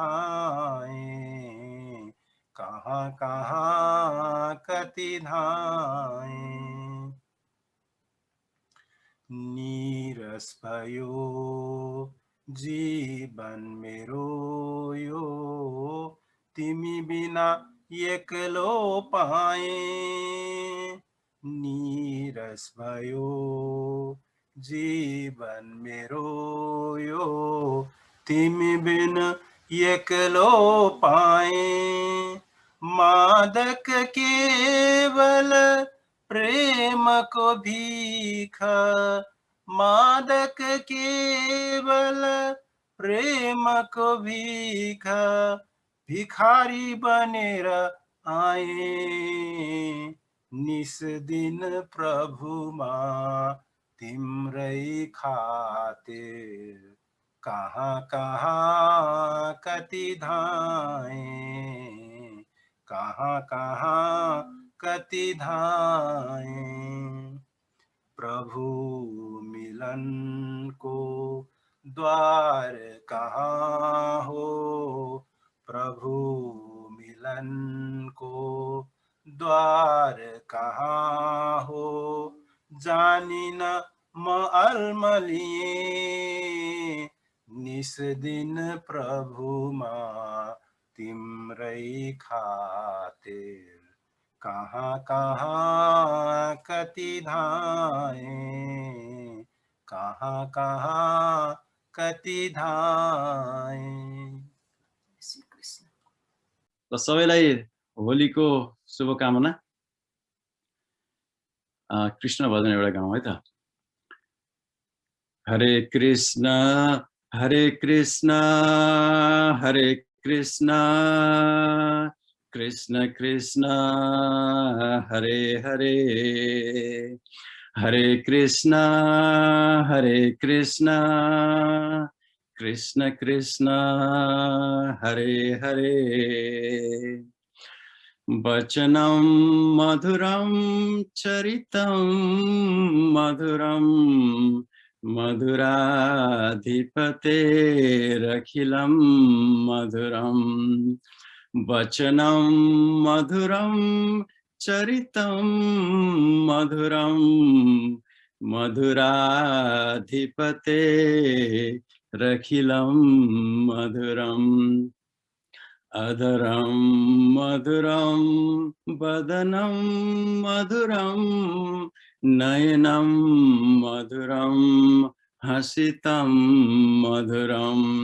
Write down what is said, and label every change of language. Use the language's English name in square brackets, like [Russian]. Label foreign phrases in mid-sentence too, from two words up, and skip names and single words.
[Nepali] धाएँ कहाँ कहाँ कति धाएँ नीरस भयो जीवन मेरो यो तिमी बिना एक्लो पाएँ नीरस भयो जीवन मेरो यो तिमी बिना एक्लो पाएँ मादक केवल प्रेम को भीख मादक केवल प्रेम को भीख भिखारी बनेर आए निस दिन प्रभुमा तिम्रै खातिर कहाँ कहाँ कति धाएँ कहाँ कहाँ कति धाएँ प्रभु मिलन को द्वार कहाँ हो प्रभु मिलन को द्वार कहाँ हो जानिन म अल्मलिए निस दिन प्रभुमा तिम्रै खातिर कहाँ कहाँ कति धाएँ कहाँ कहाँ कति धाएँ र सबैलाई होलीको शुभकामना कृष्ण भजन एउटा गाउँ है त [Sanskrit] हरे कृष्ण कृष्ण कृष्ण कृष्ण हरे हरे हरे कृष्ण कृष्ण कृष्ण हरे हरे वचनं मधुरं चरितं मधुरं मधुराधिपतेरखिलं मधुरं वचनं मधुरं चरितं मधुरं मधुराधिपतेरखिलं मधुरम् अधरं मधुरं वदनं मधुरं नयनं मधुरं हसितं मधुरं